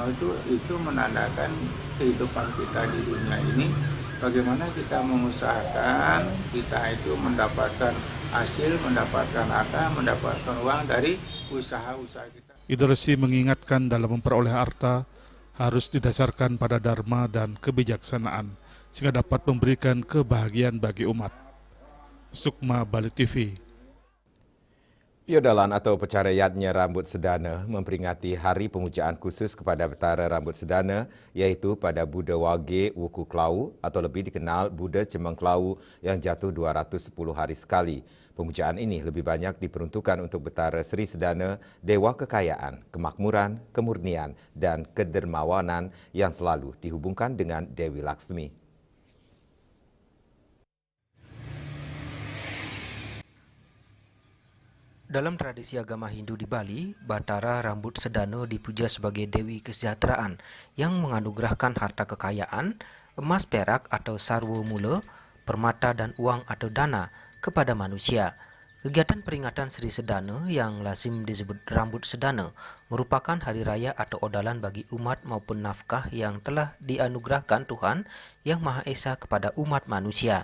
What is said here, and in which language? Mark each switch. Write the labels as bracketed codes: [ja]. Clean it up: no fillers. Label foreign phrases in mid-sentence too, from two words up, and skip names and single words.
[id] Itu menandakan kehidupan kita di dunia ini, bagaimana kita mengusahakan kita itu mendapatkan hasil, mendapatkan harta, mendapatkan uang dari usaha-usaha kita. Ida Resi mengingatkan dalam memperoleh harta harus didasarkan pada dharma dan kebijaksanaan sehingga dapat memberikan kebahagiaan bagi umat. Sukma Bali TV. Piodalan atau pecarayatnya rambut sedana memperingati hari pemujaan khusus kepada Betara Rambut Sedana, yaitu pada Buddha Wage Wuku Klau atau lebih dikenal Buddha Cemengklau yang jatuh 210 hari sekali. Pemujaan ini lebih banyak diperuntukkan untuk Betara Sri Sedana, Dewa Kekayaan, Kemakmuran, Kemurnian, dan Kedermawanan yang selalu dihubungkan dengan Dewi Laksmi. Dalam tradisi agama Hindu di Bali, Betara Rambut Sedana dipuja sebagai Dewi Kesejahteraan yang menganugerahkan harta kekayaan, emas perak atau sarwa mula, permata dan uang atau dana kepada manusia. Kegiatan peringatan Sri Sedana yang lazim disebut Rambut Sedana merupakan hari raya atau odalan bagi umat maupun nafkah yang telah dianugerahkan Tuhan Yang Maha Esa kepada umat manusia.